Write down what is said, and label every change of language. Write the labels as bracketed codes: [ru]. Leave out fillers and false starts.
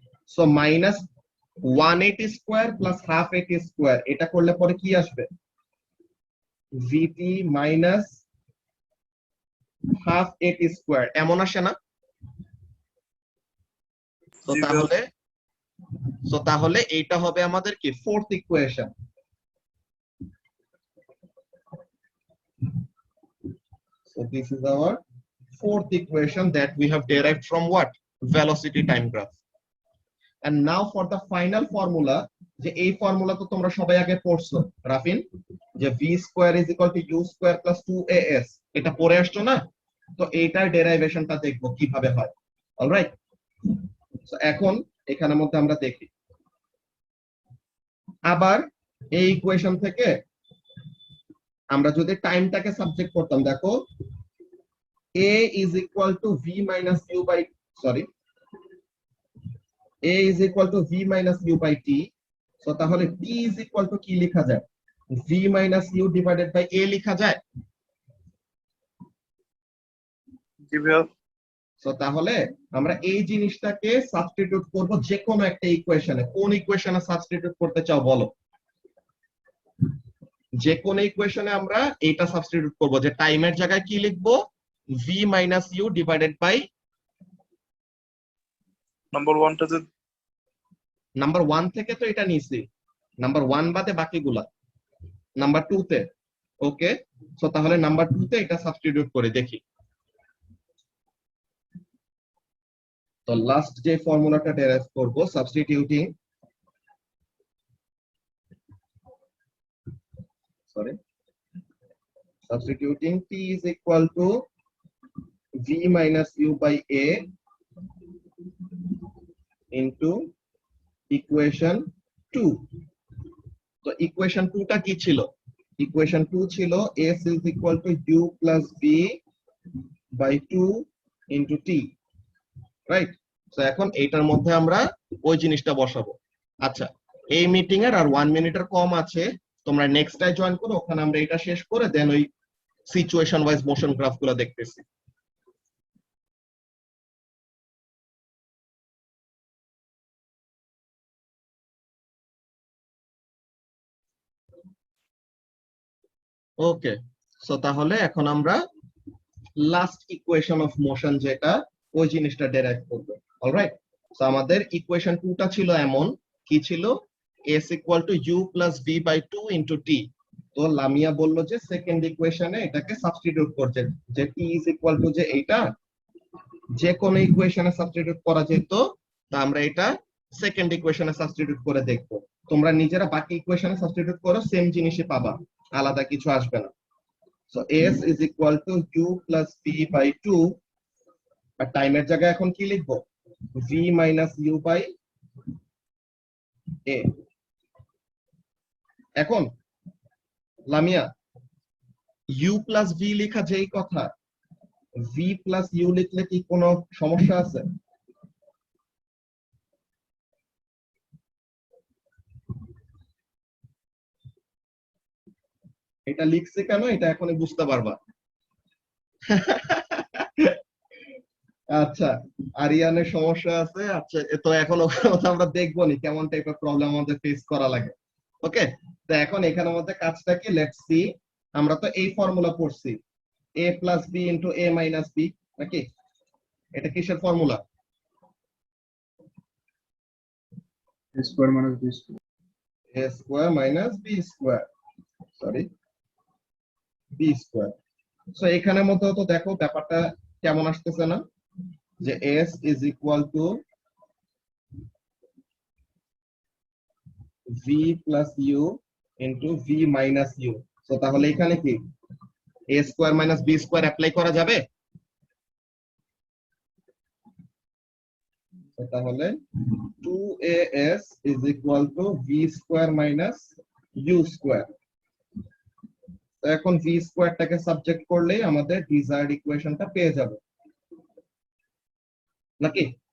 [bn] So minus 180 square plus half এটি square, এটা করলে পরে কি আসবে, ভিটি মাইনাস হাফ এটি স্কোয়ার, এমন আসে না? তো জি ভাইয়া। তাহলে এইটা হবে আমাদের কি fourth equation. [en] So this is our fourth equation that we have derived from what? Velocity time graph. And now for the final formula, [bn] যে এই ফর্মুলা তো তোমরা সবাই আগে পড়ছো রাফিন, যে [en] v square is equal to u square plus 2as, [bn] এটা পড়ে আসছো না? তো এইটার ডেরাইভেশনটা দেখবো কিভাবে হয়। অলরাইট, সো এখন এখানের মধ্যে আমরা দেখি, আবার এই ইকুয়েশন থেকে আমরা যদি টাইমটাকে সাবজেক্ট করতাম, দেখো [en] a is equal to v minus u by, sorry, a is equal to v minus u by t. So [bn] তাহলে [en] t is equal to [bn] কি লেখা যায়, [en] v minus u divided by a লেখা যায়। [bn] জি ভাইয়া। সো তাহলে আমরা এই জিনিসটাকে সাবস্টিটিউট করব যে কোনো একটা ইকুয়েশনে। কোন ইকুয়েশনে সাবস্টিটিউট করতে চাও বলো? যে কোন ইকুয়েশনে আমরা এটা সাবস্টিটিউট করব, যে টাইমের জায়গায় কি লিখবো, v minus u divided by number 1টাতে number 1 থেকে তো এটা নিছি, নাম্বার 1 বাদে বাকিগুলা নাম্বার 2 তে। ওকে, সো তাহলে নাম্বার 2 তে এটা সাবস্টিটিউট করে দেখি। তো লাস্ট যে ফর্মুলাটা ডেরাইভ করব, [en] Substituting, sorry, substituting t is equal to v minus u by a into equation 2. [bn] তো equation 2 টা কি ছিল? [en] equation 2 [bn] ছিল [en] s is equal to u plus v by 2 into t, right? [bn] So এখন এইটার মধ্যে আমরা ওই জিনিসটা বসাবো। আচ্ছা, এই মিটিং এর আর 1 মিনিটের কম আছে, তোমরা নেক্সট টাই জয়েন করো, ওখানে আমরা এটা শেষ করে দেন ওই সিচুয়েশন ওয়াইজ মোশন গ্রাফ গুলো দেখতেছি। ওকে, সো তাহলে এখন আমরা লাস্ট ইকুয়েশন অফ মোশন, যেটা ওই জিনিসটা ডেরাইভ করব। অলরাইট, সো আমাদের ইকুয়েশন 2 টা ছিল এমন, কি ছিল, s equal to u plus v by 2 into t। তো লামিয়া বলল যে সেকেন্ড ইকুয়েশনে এটাকে সাবস্টিটিউট করতে, যে t ইজ ইকুয়াল টু যে এইটা যে কোন ইকুয়েশনে সাবস্টিটিউট করা যেত, তা আমরা এটা সেকেন্ড ইকুয়েশনে সাবস্টিটিউট করে দেখব। তোমরা নিজেরা বাকি ইকুয়েশনে সাবস্টিটিউট করো, সেম জিনিসই পাবা, আলাদা কিছু আসবে না। [en] so s is equal to u plus v by 2, [bn] আর টাইমের জায়গায় এখন কি লিখবো, [en] v minus u by a। [bn] এখন লামিয়া, u plus v লেখা যেই কথা, v plus u লিখলে কি কোনো সমস্যা আছে? এটা লিখছে কেন, এটা এখনই বুঝতে পারবা। আচ্ছা, আরিয়ানের সমস্যা আছে। আচ্ছা, তো এখন ওটা আমরা দেখবো নি কেমন টাইপের প্রবলেম আমাদের ফেস করা লাগে। ওকে, তো এখন এখানের মধ্যে কাজটা কি, লেটস সি। আমরা তো এই ফর্মুলা পড়ছি, a plus b into a minus b, নাকি? এটা কিসের formula? [en] a square minus b square. a square minus b square, sorry, b square. [bn] So এখানের মধ্যে তো দেখো ব্যাপারটা কেমন আসতেছে না, যে [en] s is equal to v plus u into v minus u। [bn] So তাহলে এখানে কি a square minus b square apply করা যাবে? তো তাহলে [en] 2as is equal to v square minus u square. [bn] তো এখন v স্কয়ারটাকে সাবজেক্ট করলেই আমাদের ডিজায়ার্ড ইকুয়েশনটা পেয়ে যাব, নাকি?